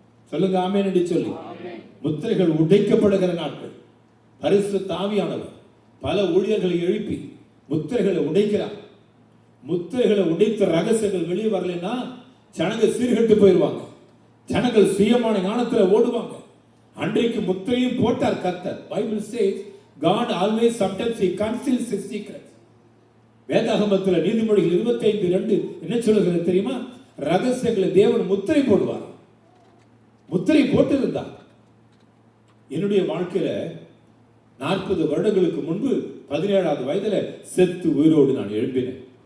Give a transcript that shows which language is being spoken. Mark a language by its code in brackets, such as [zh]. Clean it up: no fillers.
[ta] சொல்லுங்க ஆமென் என்று சொல்லி. முத்திரைகள் உடைக்கப்படுகிற நாட்கள். பரிசுத்த ஆவியானவர் பல ஊழியர்களை எழுப்பி முத்திரைகளை உடைக்கிறார். முத்திரைகளை உடைத்த ரகசியங்கள் வெளியே வரலைன்னா ஜனங்கள் சீர்கெட்டு போயிடுவாங்க. ஜனங்கள் சுயமான ஞானத்தில் ஓடுவாங்க. அன்றைக்கு முத்திரையும் போட்டார் கர்த்தர். [en] Bible says God always sometimes he conceals his secrets. [ta] வேதாகமத்தில் நீதிமொழிகள் 25:2 என்ன சொல்லுகிறது தெரியுமா? ரகசியங்களை தேவன் முத்திரை போடுவார். முத்திரை போட்டிருந்தார். என்னுடைய வாழ்க்கையில 40 வருடங்களுக்கு முன்பு 17வது வயதுல செத்து உயிரோடு நான் எழும்பினேன்.